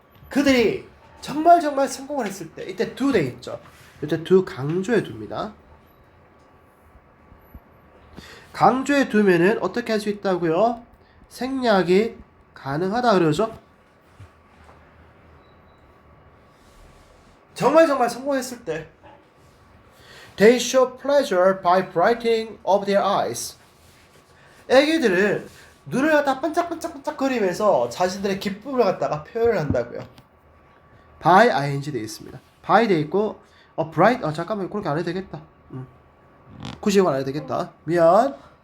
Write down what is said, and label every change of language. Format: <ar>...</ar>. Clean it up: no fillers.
<ko>그들이 정말 성공을 했을 때 이때 do 돼 있죠. 이때 do 강조해 둡니다. 강조해 두면은 어떻게 할 수 있다고요? 생략이 가능하다 그러죠. 정말 성공했을 때</ko> <en>They show pleasure by brightening of their eyes.</en> <ko>애기들은 눈을 갖다 반짝반짝 거리면서 자신들의 기쁨을 갖다가 표현을 한다고요. by ing 돼 있습니다. by 돼 있고 bright 잠깐만 그렇게 안 해도 되겠다. 90원 안 해도 되겠다. 미안.</ko>